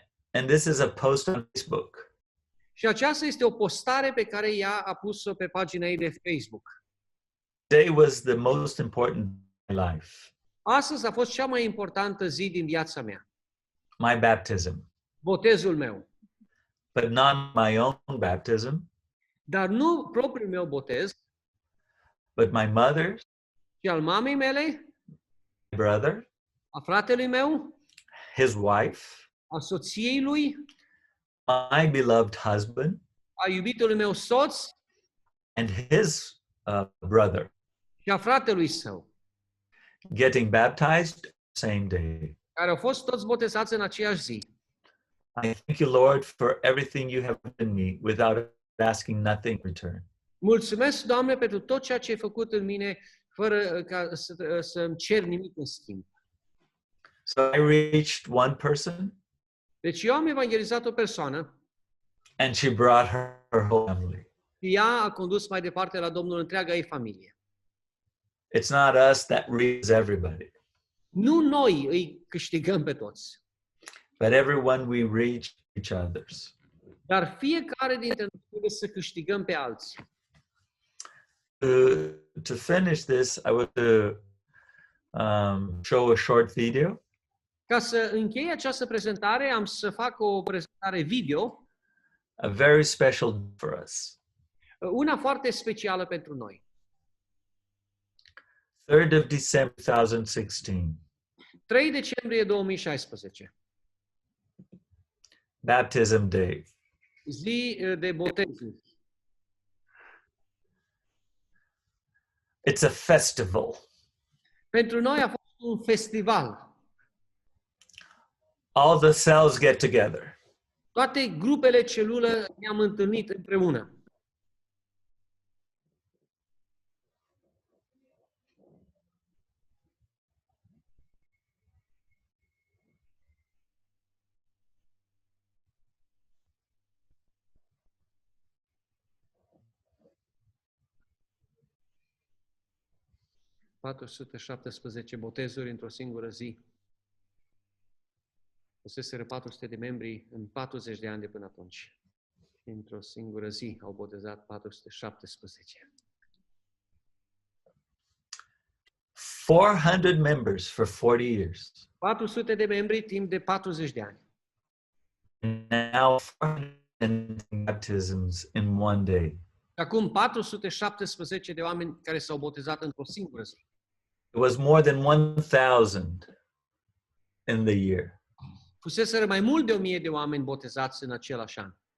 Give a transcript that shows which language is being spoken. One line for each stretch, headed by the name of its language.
English: And this is a post on Facebook.
Romanian: Și aceasta este o postare pe care ea a pus-o pe pagina ei de Facebook.
English: Today was the most important in my life.
Romanian: Astăzi a fost cea mai importantă zi din viața mea.
English: My baptism.
Romanian: Botezul meu.
English: But not my own baptism,
Romanian: Dar nu propriul meu botez,
English: but my mother's,
Romanian: ci al mamei mele,
English: my brother,
Romanian: a fratelui meu,
English: his wife,
Romanian: a soției lui,
English: my beloved husband,
Romanian: a iubitului meu soț
English: and his brother
Romanian: și a fratelui său,
English: getting baptized same day.
Romanian: care au fost toți botezați în aceeași zi.
English: I thank you, Lord, for everything you have given me without asking nothing in return.
Romanian: Mulțumesc, Doamne, pentru tot ceea ce ai făcut în mine, fără ca să-mi cer nimic în schimb.
English: So I reached one person
Romanian: Deci eu am evangelizat o persoană
English: and she brought her whole family.
Romanian: și ea a condus mai departe la Domnul întreaga ei familie.
English: It's not us that reaches everybody,
Romanian: Nu noi îi câștigăm pe toți,
English: but everyone we reach each others.
Romanian: dar fiecare dintre noi trebuie să câștigăm pe alții.
English: To finish this, I want to show a short video.
Romanian: Ca să închei această prezentare, am să fac o prezentare video,
English: A very special for us.
Romanian: una foarte specială pentru noi.
English: 3rd of December 2016,
Romanian: 3 decembrie 2016,
English: Baptism Day.
Romanian: zi de botez.
English: It's a festival.
Romanian: Pentru noi a fost un festival.
English: All the cells get together.
Romanian: Toate grupele celulă ne-am întâlnit împreună. ...417 botezuri într-o singură zi. Fuseseră 400 de membri în 40 de ani de până atunci. Și într-o singură zi au botezat 417.
English: 400 members for 40 years.
Romanian: 400 de membri timp de 40 de ani.
English: now 400 baptisms in one day.
Romanian: Acum 417 de oameni care s-au botezat într-o singură zi.
English: It was more than 1,000 in the year.
Romanian: Fuseseră mai mult de 1000 de oameni botezați în același an.